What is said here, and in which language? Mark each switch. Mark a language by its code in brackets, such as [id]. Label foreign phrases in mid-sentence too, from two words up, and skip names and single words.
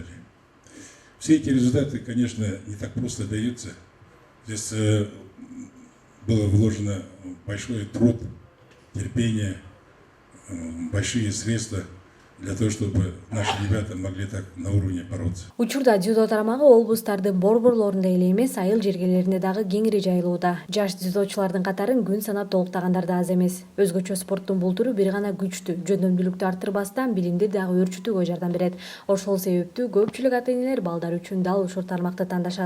[ru] Все эти результаты, конечно, не так просто даются. Здесь было вложено большой труд, терпение, большие средства для того, чтобы наши ребята могли так на уровне бороться. [ky] Учурда дзюдо тарамагы облустардын борборлорунда эле эмес, айыл жергелеринде дагы кеңири жайылууда. Жаш дзюдочулардын катарын күн санап толуктагандар да аз эмес. Өзгөчө спорттун бул түрү бир гана күчтүү, жөндөмдүүлүктү арттырбастан билимди дагы өөрчүтүүгө жардам берет. Ошол себептүү көпчүлүк ата-энелер балдар үчүн дал ушул тармакты тандашат.